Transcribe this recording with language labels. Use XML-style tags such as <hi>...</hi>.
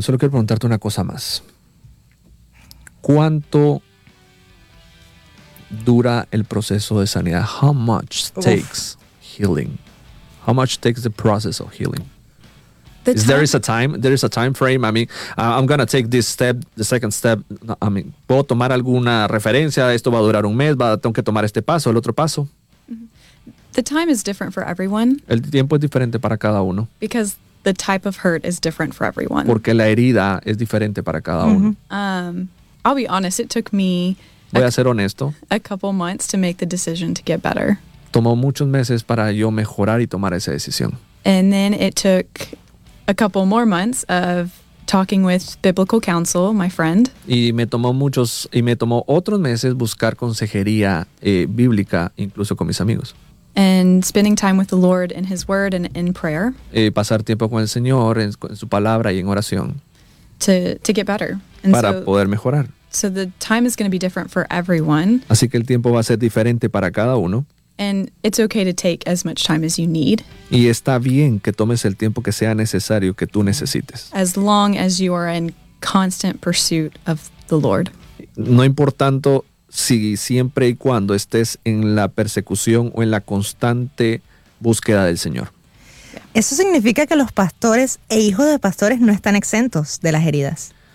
<es>Solo quiero preguntarte una cosa más. ¿Cuánto dura el proceso de sanidad?</es> <en>How much takes healing? How much takes the process of healing? Is there a time frame? I mean, I'm going to take this step, the second step. I mean,</en> <es>¿puedo tomar alguna referencia? ¿Esto va a durar un mes? ¿Tengo que tomar este paso, el otro paso?</es> <en>The time is different for everyone.</en> <es>El tiempo es diferente para cada uno.</es> <en>Because the type of hurt is different for everyone.</en> <es>Porque la herida es diferente para cada uno.</es> <en>I'll be honest, it took me a couple months to make the decision to get better.</en> <es>Tomó muchos meses para yo mejorar y tomar esa decisión.</es> <en>And then it took a couple more months of talking with biblical counsel, my friend.</en> <es>Y me tomó otros meses buscar consejería bíblica, incluso con mis amigos.</es> <en>And spending time with the Lord in His Word and in prayer.</en> <es>Pasar tiempo con el Señor en su palabra y en oración.</es> <en>To get better. And</en> <es>para poder mejorar.</es> <en>So the time is going to be different for everyone.</en> <es>Así que el tiempo va a ser diferente para cada uno.</es> <en>And it's okay to take as much time as you need.</en> <es>Y está bien que tomes el tiempo que sea necesario que tú necesites.</es> <en>As long as you are in constant pursuit of the Lord.</en> <es>No importa si siempre y cuando estés en la persecución o en la constante búsqueda del Señor. Eso significa que los pastores e hijos de pastores no están exentos de las heridas.</es>